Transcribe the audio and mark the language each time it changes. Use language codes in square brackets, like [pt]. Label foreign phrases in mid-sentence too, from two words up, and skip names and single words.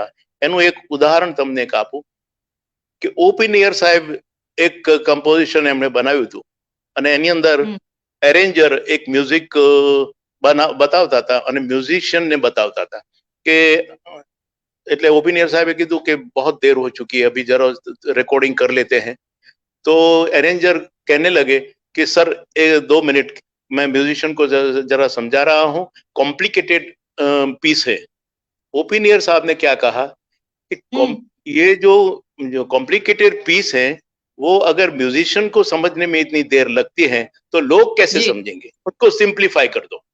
[gu] એનું એક ઉદાહરણ તમને એક આપું કે ઓપી નયર સાહેબ એક કમ્પોઝિશન એમણે બનાવ્યું હતું અને એની અંદર એરેન્જર એક મ્યુઝિક બતાવતા હતા અને મ્યુઝિશિયન ને બતાવતા હતા કે એટલે ओपी नय्यर साहब કીધું કે [hi] बहुत देर हो चुकी है अभी जरा रिकॉर्डिंग कर लेते हैं. तो अरेंजर कहने लगे कि सर 2 मिनट मैं म्यूजिशियन को जरा समझा रहा हूँ, कॉम्प्लिकेटेड पीस है. ओपी नय्यर साहब ने क्या कहा कि ये जो कॉम्प्लिकेटेड पीस है वो अगर म्यूजिशियन को समझने में इतनी देर लगती है तो लोग कैसे समझेंगे, उसको सिंप्लीफाई कर दो.